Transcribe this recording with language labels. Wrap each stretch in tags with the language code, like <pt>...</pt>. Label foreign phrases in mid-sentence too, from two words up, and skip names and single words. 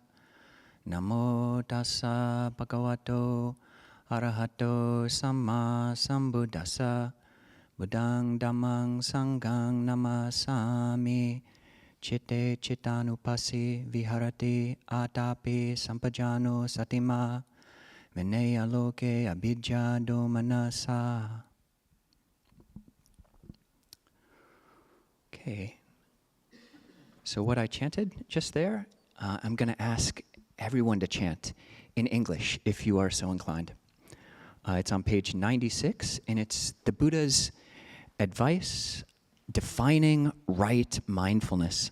<pi>Namo tassa bhagavato arahato sammasambuddhassa. Buddhaṃ dhammāṃ saṅghāṃ namasāmi. Citte cittānupassī viharati Ātāpī sampajāno satimā. Vineyya loke abhijjhā-domanassaṁ.</pi> <en>Okay. So what I chanted just there, I'm going to ask everyone to chant in English if you are so inclined. It's on page 96, and it's the Buddha's advice defining right mindfulness.</en>